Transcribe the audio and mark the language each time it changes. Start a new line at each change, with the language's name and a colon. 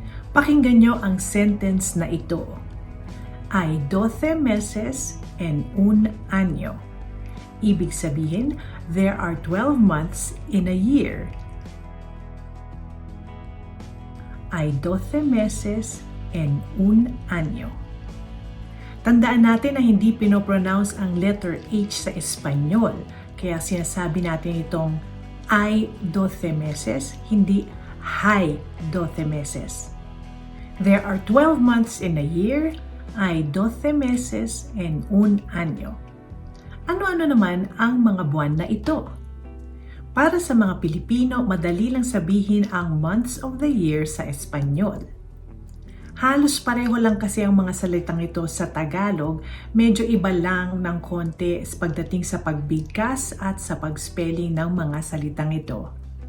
Filipino: Pakinggan nyo ang sentence na ito.
Spanish: Hay 12 meses en un año.
Filipino: Ibig sabihin,
English: there are 12 months in a year.
Spanish: Hay 12 meses en un año.
Filipino: Tandaan natin na hindi pinopronounce ang letter H sa Espanyol, kaya sinasabi natin itong
Spanish: hay 12 meses,
Filipino: hindi hay 12 meses.
English: There are 12 months in a year,
Spanish: hay 12 meses en un año.
Filipino: Ano-ano naman ang mga buwan na ito? Para sa mga Pilipino, madali lang sabihin ang months of the year sa Espanyol. Halos pareho lang kasi ang mga salitang ito sa Tagalog, medyo iba lang ng konti pagdating sa pagbigkas at sa pagspelling ng mga salitang ito.